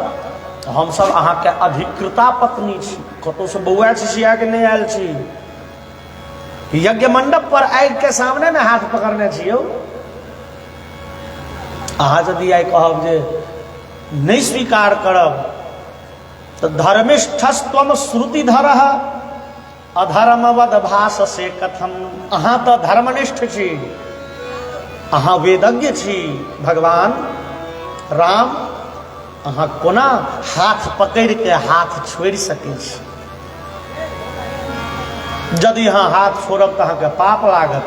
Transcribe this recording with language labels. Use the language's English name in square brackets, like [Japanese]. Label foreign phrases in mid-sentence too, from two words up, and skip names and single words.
[Maithili] हम सब अहाँ के अधिकृता पत्नी छी। कतौ से बौआ छिया के नहीं आयल छी। यज्ञ मंडप पर आग के सामने में हाथ पकड़ने छियो। अहाँ यदि आई कहब जे नहीं स्वीकार करब तो [Sanskrit] धर्मिष्ठस्त्वम श्रुतिधरः अधर्मवद भाषसे कथम। [Maithili] अहाँ तो धर्मनिष्ठ छी, अहाँ वेदज्ञ छी। भगवान राम अहाँ कोना हाथ पकड़ के हाथ छोड़ सकै छी? यदि अहाँ हाथ छोड़ब तो अहाँ के पाप लागत।